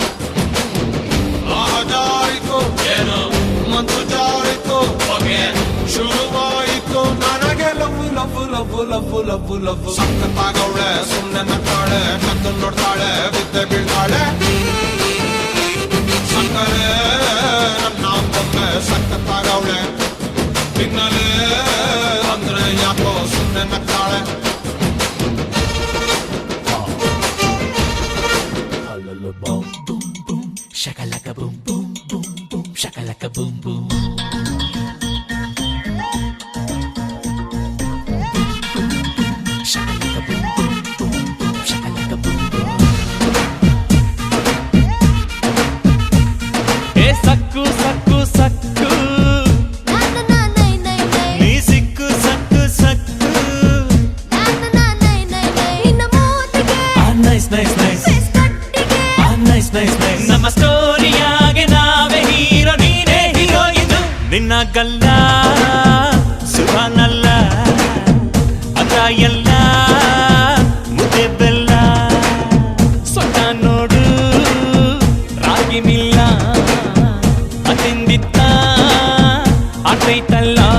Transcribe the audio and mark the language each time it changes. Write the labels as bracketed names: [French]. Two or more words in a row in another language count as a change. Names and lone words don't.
[Kannada] ಜಾರಿತು ಏನು ಮತ್ತು ಜಾರಿತು ಶುರುವಾಯಿತು ನನಗೆ [English] love love love love love love. [Kannada] ಸಖತ್ತಾಗವಳೆ, ಸುಮ್ನೆ ನಗ್ತಾಳೆ, ಕದ್ದು ನೋಡ್ತಾಳೆ, ಬಿದ್ದೆ ಬೀಳ್ತಾಳೆ. ಸಕ್ಕರೆ ನನ್ನ ಬೊಮ್ಮೆ ಸಖತ್ತಾಗವಳೆ, ತಿನ್ನಲೆ ಅಂದ್ರೆ ಯಾಕೋ ಸುಮ್ನೆ ನಗ್ತಾಳೆ. [English] Boom boom boom, shakalaka boom boom boom boom, shakalaka boom boom. Shakalaka boom boom boom boom, shakalaka boom boom. [Kannada] ಹೇ ಸಕ್ಕು ಸಕ್ಕು ಸಕ್ಕು, na na na nay nay nay, ನೀ ಸಿಕ್ಕು ಸಕ್ಕು ಸಕ್ಕು, na na na nay nay nay. ಇನ್ನ ಮೂಟಿಗೆ, [English] nice nice nice. nice nice nice. [Kannada] ನಮ್ಮ ಸ್ಟೋರಿಯಾಗೆ ನಾವೇ ಹೀರೋ, ನೀನೇ ಹೀರೋಯಿನ್. ನಿನ್ನ ಗಲ್ಲ ಸುಭಾನಲ್ಲ ಅದ್ರ ಎಲ್ಲ ಮುದ್ದೆ ಬೆಲ್ಲ. ಸೊಟ್ಟ ನೋಡು ರಾಗಿ ಮಿಲ್ಲ, ಅತಿಂದಿತ್ತ ಆತೈತಲ್ಲ.